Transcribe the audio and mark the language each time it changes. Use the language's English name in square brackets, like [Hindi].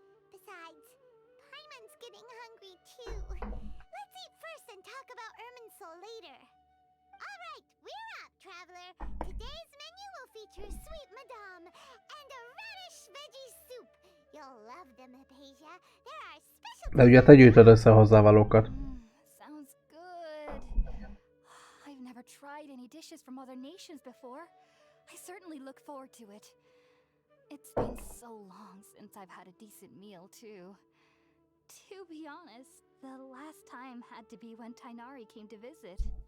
[English] Besides, Paimon's getting hungry too. Let's eat first and talk about Irminsul later. All right, we're up, traveler. Today's menu will feature sweet madame and a radish veggie soup. You'll love them, Hypatia. There are special. [Hungarian] De ugye te gyűjtöd össze hozzávalókat. [English] Sounds good. I've never tried any dishes from other nations before. I certainly look forward to it. It's been so long since I've had a decent meal, too. To be honest, the last time had to be when Tainari came to visit.